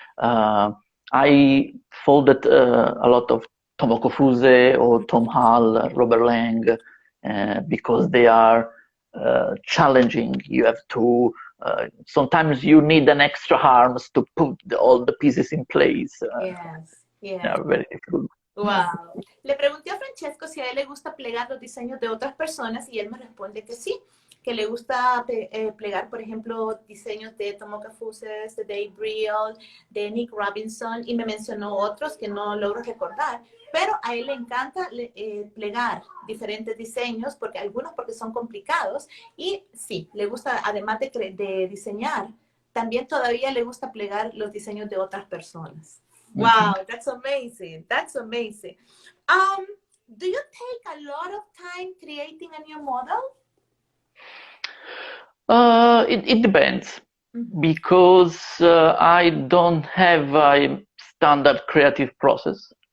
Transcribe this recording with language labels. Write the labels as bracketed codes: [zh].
[en] I folded a lot of Tomoko Fuse or Tom Hall, Robert Lang, because they are challenging. You have to, sometimes you need an extra arms to put all the pieces in place. Yes, yes. Yeah, very difficult. Wow. [es] Le pregunté a Francesco si a él le gusta plegar los diseños de otras personas y él me responde que sí, que le gusta plegar, por ejemplo, diseños de Tomoka Fuses, de Dave Briel, de Nick Robinson, y me mencionó otros que no logro recordar, pero a él le encanta plegar diferentes diseños, porque algunos porque son complicados, y sí, le gusta, además de diseñar, también todavía le gusta plegar los diseños de otras personas. [en] Wow, that's amazing. That's amazing. Do you take a lot of time creating a new model? It depends, because I don't have a standard creative process.